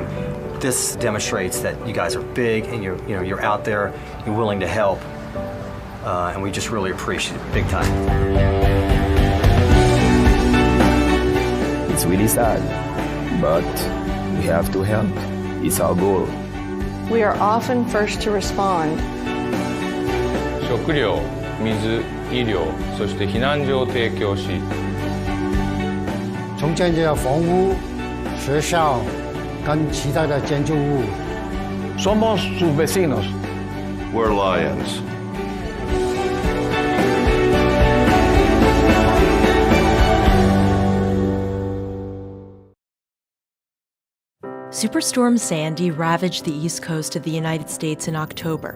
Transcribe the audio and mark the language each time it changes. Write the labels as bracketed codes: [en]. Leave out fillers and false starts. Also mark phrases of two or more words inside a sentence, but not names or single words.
[en] This demonstrates that you guys are big and you're out there, you're willing to help, and we just really appreciate it, big time. It's really sad, but we have to help. It's our goal. We are often first to respond. [ja] 食料、水、医療、そして避難所を提供し、 [zh] 重建这房屋、学校跟其他的建筑物。 [es] Somos sus vecinos. [en] We're Lions. Superstorm Sandy ravaged the east coast of the United States in October.